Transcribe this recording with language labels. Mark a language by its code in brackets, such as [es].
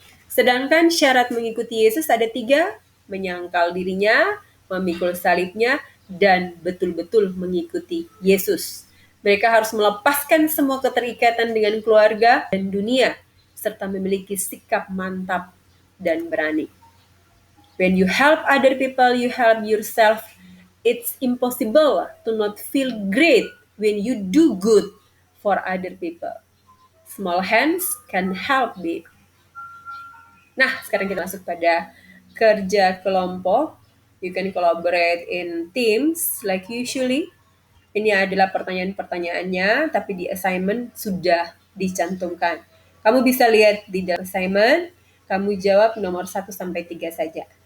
[id] Sedangkan syarat mengikuti Yesus ada 3, menyangkal dirinya, memikul salibnya, dan betul-betul mengikuti Yesus. Mereka harus melepaskan semua keterikatan dengan keluarga dan dunia, serta memiliki sikap mantap dan berani. [en] When you help other people, you help yourself. It's impossible to not feel great when you do good for other people. Small hands can help big. [id] Nah, sekarang kita masuk pada kerja kelompok. [en] You can collaborate in teams like usually. [id] Ini adalah pertanyaan-pertanyaannya, tapi di assignment sudah dicantumkan. Kamu bisa lihat di dalam assignment, kamu jawab nomor 1 sampai 3 saja.